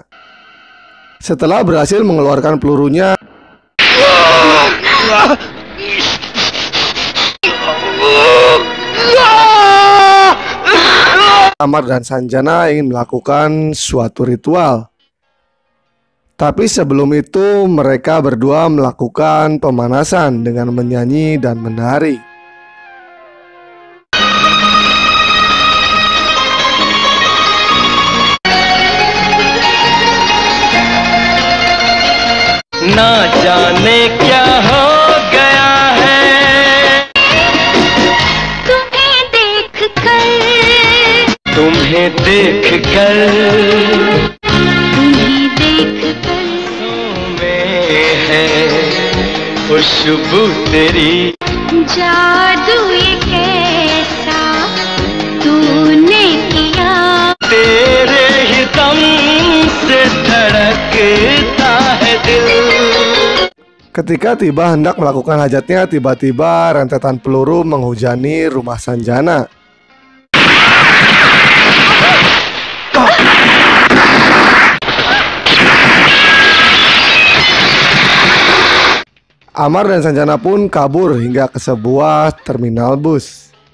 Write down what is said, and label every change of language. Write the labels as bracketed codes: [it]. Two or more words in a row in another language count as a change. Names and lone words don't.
[id] Setelah berhasil mengeluarkan pelurunya, Amar dan Sanjana ingin melakukan suatu ritual. Tapi sebelum itu mereka berdua melakukan pemanasan dengan menyanyi dan menari. [hi] ना जाने क्या हो गया है तुम्हें देखकर में है खुशबू तेरी जादू ये कैसा तूने किया तेरे ही दम से धड़कता है दिल. [id] Ketika tiba hendak melakukan hajatnya, tiba-tiba rentetan peluru menghujani rumah Sanjana. Amar dan Sanjana pun kabur hingga ke sebuah terminal bus.